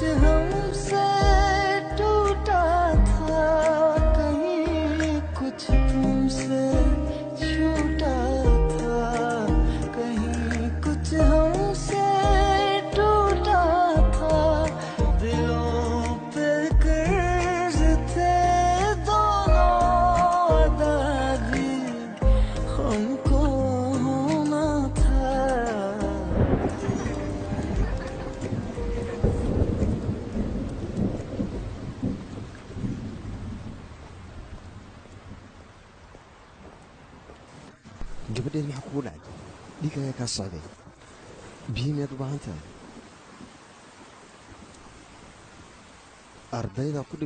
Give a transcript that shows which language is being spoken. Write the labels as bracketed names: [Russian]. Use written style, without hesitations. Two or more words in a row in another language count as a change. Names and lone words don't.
[Hindi] हमसे टूटा था कहीं कुछ तुमसे छूटा था कहीं कुछ हमसे टूटा था दिलों पे कर्ज थे दोनों दादी हमको होना था [Somali] gabadheed maxaa kugu dhacay dhiig ayaa kaa socday biyo miyaad u baahan tahay ardaydaa ku